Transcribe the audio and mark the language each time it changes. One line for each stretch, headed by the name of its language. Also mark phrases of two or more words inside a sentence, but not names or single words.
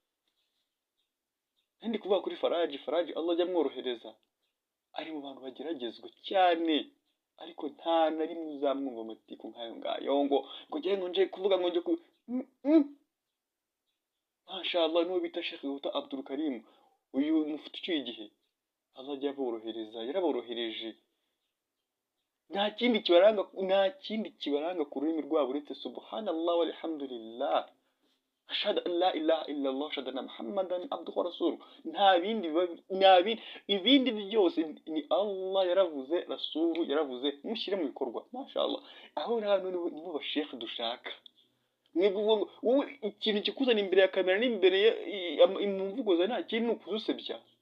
Kinyarwanda: Ndi kuvuga kuri Faraji Allah ajya amworohereza, ari mu bantu bageragezwa cyane, ariko nta na rimwe uzamwumva amatiku nk'ayo ngayo ngo nje kuvuga ngo nje ku mashallah. N'uwo bita Sheikh Gauta Abdul Karim, uyu mufite ucyuye igihe, Allah ajya aborohereza, yaraborohereje. Nta kindi kibaranga ku rurimi rwabo uretse
Arabic: سبحان الله والحمد لله، أشهد أن لا إله إلا الله، أشهد أن محمدا عبده ورسوله.
Kinyarwanda: Ibindi byose ni Allah yaravuze, rasulu yaravuze, mushyire mu bikorwa. Mashallah, aho hano nibo bashekhe dushaka. Wowe ikintu kikuzana imbere ya kamera n'imbere mu mvugo zawe nta kintu ni ukuzusebya.